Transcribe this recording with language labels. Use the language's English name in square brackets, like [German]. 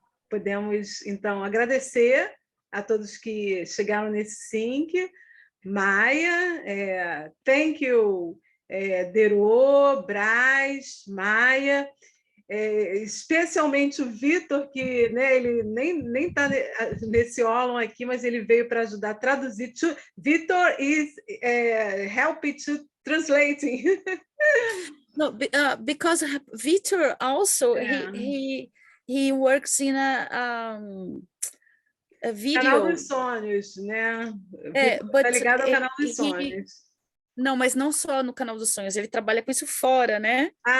[Portuguese] Podemos, então, agradecer a todos que chegaram nesse sync. Maia, [English] thank you, [Portuguese] Dero, Braz, Maia, especialmente o Vitor, que, né, ele nem está nesse óleo aqui, mas ele veio para ajudar a traduzir. [English] Vitor is helping to translating. No, because Vitor also, he works in a video. [Portuguese] Canal dos Sonhos, né? Está ligado ao Canal dos Sonhos. Não, mas não só no Canal dos Sonhos, ele trabalha com isso fora, né?